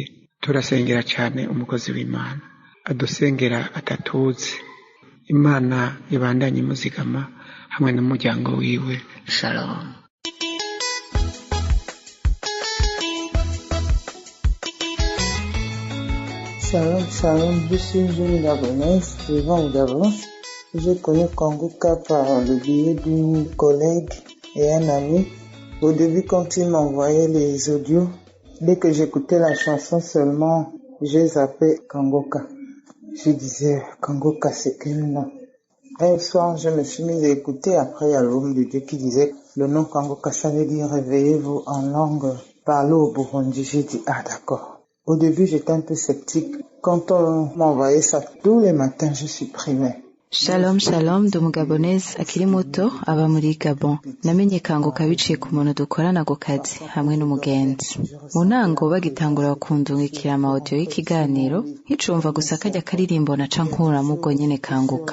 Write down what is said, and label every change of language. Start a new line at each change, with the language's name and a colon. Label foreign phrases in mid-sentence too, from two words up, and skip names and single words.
Rundi: Turasengera cyane umukozi w'Imana, adusengera atatuzi. Imana ibandanye muzigama hamwe n'umuryango wiwe. Shalom. Shalom,
French: je suis Julie Gabonès, vivant d'avance. J'ai connu Kanguka par le biais d'une collègue et un ami. Au début, quand il m'envoyait les audios, dès que j'écoutais la chanson seulement, j'ai zappé Kanguka. Je disais, Kanguka, c'est quel nom? Un soir, je me suis mis à écouter. Après, il y a l'homme de Dieu qui disait, le nom Kanguka, ça veut dire réveillez-vous en langue, parlez au Burundi. J'ai dit, ah d'accord. Au début, j'étais un peu sceptique. Quand on m'envoyait ça tous les matins, je supprimais.
Rundi: Shalom shalom ndi umugabonese akiri muto aba muri Gabon. Namenye kanguka biciye ku muntu dukorana ku kazi hamwe n'umugenzi. Mu ntango bagitangura kundungikira ama audio y'ikiganiro nkicumva gusa kajya karirimbo naca nkuramo ubwo nyene kanguka.